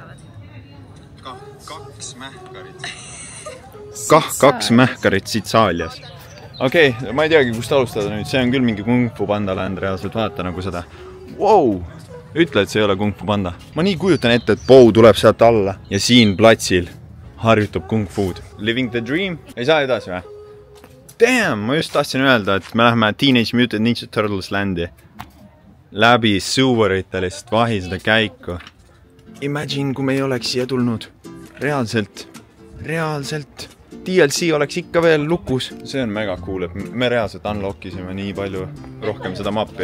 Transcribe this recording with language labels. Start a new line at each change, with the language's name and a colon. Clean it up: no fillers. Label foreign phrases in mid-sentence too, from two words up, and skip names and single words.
Estonian: Kaks mähkarit Sitsiilias. Okei, ma ei teagi, kust alustada nüüd. See on küll mingi Kung Fu Panda land reaalselt, vaata nagu seda. Wow! Ütle, et see ei ole Kung Fu Panda. Ma nii kujutan ette, et Bow tuleb sealt alla ja siin platsil harjutab Kung Fu'd.
English: Living the dream?
Estonian: Ei saa edasi või? Damn, ma just tahtsin öelda, et me läheme Teenage Mutant Ninja Turtles landi läbi seweritest vahiseda käiku. Imagine, kui me ei oleks siia tulnud. Reaalselt. DLC oleks ikka veel lukus. See on mega cool, et me reaalselt unlockisime nii palju rohkem seda mappi.